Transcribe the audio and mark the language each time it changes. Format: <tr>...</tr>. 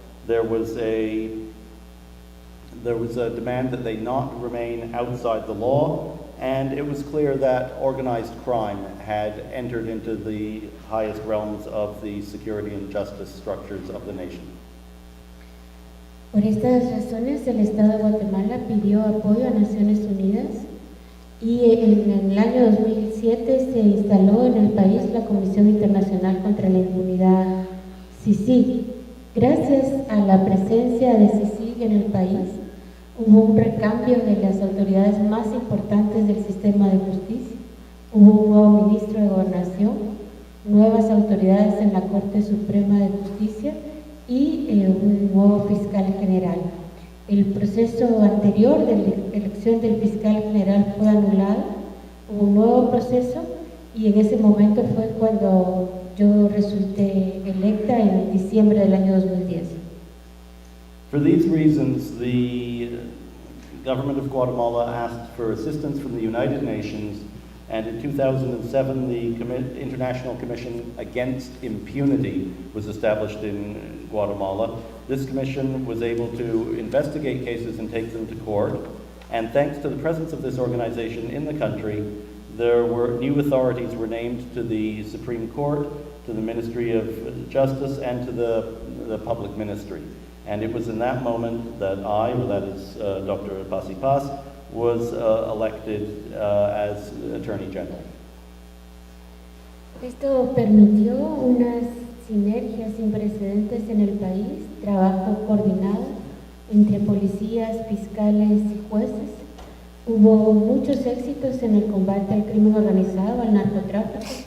<en>There was a demand that they not remain outside the law, and it was clear that organized crime had entered into the highest realms of the security and justice structures of the nation.</en> <es>Por estas razones, el Estado de Guatemala pidió apoyo a Naciones Unidas y en el año 2007 se instaló en el país la Comisión Internacional contra la Impunidad, CICIG. Gracias a la presencia de CICIG en el país, hubo un recambio de las autoridades más importantes del sistema de justicia, hubo un nuevo ministro de Gobernación, nuevas autoridades en la Corte Suprema de Justicia y un nuevo fiscal general. El proceso anterior de la elección del fiscal general fue anulado, hubo un nuevo proceso y en ese momento fue cuando yo resulté electa en diciembre del año 2010.</es> <en>For these reasons, the government of Guatemala asked for assistance from the United Nations, and in 2007 the International Commission Against Impunity was established in Guatemala. This commission was able to investigate cases and take them to court, and thanks to the presence of this organization in the country, new authorities were named to the Supreme Court, to the Ministry of Justice, and to the Public Ministry. And it was in that moment that Dr. Paz, was elected as Attorney General.</en> <es>Esto permitió unas sinergias sin precedentes en el país, trabajo coordinado entre policías, fiscales y jueces. Hubo muchos éxitos en el combate al crimen organizado, al narcotráfico.</es>